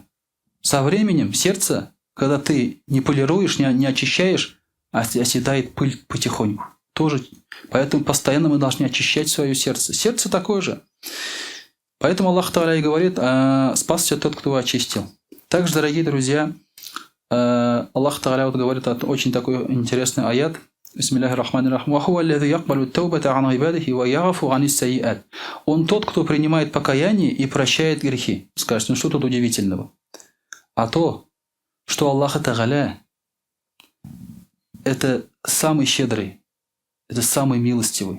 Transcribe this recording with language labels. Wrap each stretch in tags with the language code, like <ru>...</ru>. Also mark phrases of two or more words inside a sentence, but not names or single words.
<ru>Со временем сердце, когда ты не полируешь, не очищаешь, оседает пыль потихоньку. Тоже. Поэтому постоянно мы должны очищать свое сердце. Сердце такое же. Поэтому Аллах Тааля и говорит: спасся тот, кто очистил. Также, дорогие друзья, Аллах Тааля вот говорит очень такой интересный аят.</ru> <ar>بسم الله الرحمن الرحيم.</ar> <ru>Он тот, кто принимает покаяние и прощает грехи. Скажете, ну что тут удивительного? А то, что Аллах Тааля это самый щедрый, это самый милостивый.</ru>